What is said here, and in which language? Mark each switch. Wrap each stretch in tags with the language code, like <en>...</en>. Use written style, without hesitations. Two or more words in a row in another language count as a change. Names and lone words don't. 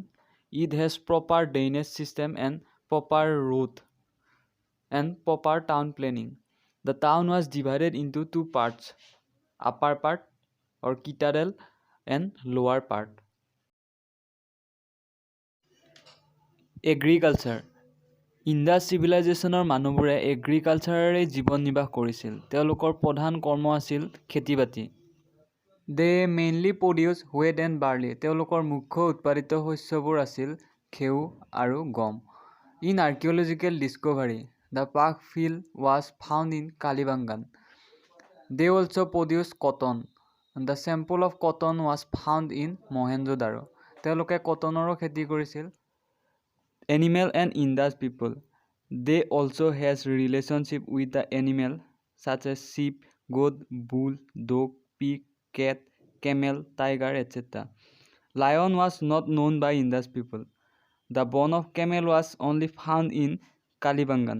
<en>It has proper drainage system and proper road and proper town planning. The town was divided into two parts, upper part or citadel and lower part. Agriculture.</en> <as>ইণ্ডাছ চিভিলাইজেশ্যনৰ মানুহবোৰে এগ্ৰিকালচাৰেৰে জীৱন নিৰ্বাহ কৰিছিল। তেওঁলোকৰ প্ৰধান কৰ্ম আছিল খেতি বাতি।</as> <en>They mainly produce wheat and barley.</en> <as>তেওঁলোকৰ মুখ্য উৎপাদিত শস্যবোৰ আছিল ঘেঁহু আৰু গম।</as> <en>In archaeological discovery, the Pak field was found in Kalibangan. They also produced cotton. The sample of cotton was found in Mohenjo-daro.</en> <as>তেওঁলোকে কটনৰো খেতি কৰিছিল।</as> <en>Animal and Indus people. They also has relationship with the animal such as sheep, goat, bull, dog, pig, cat, camel, tiger, etc. Lion was not known by Indus people. The bone of camel was only found in Kalibangan.</en>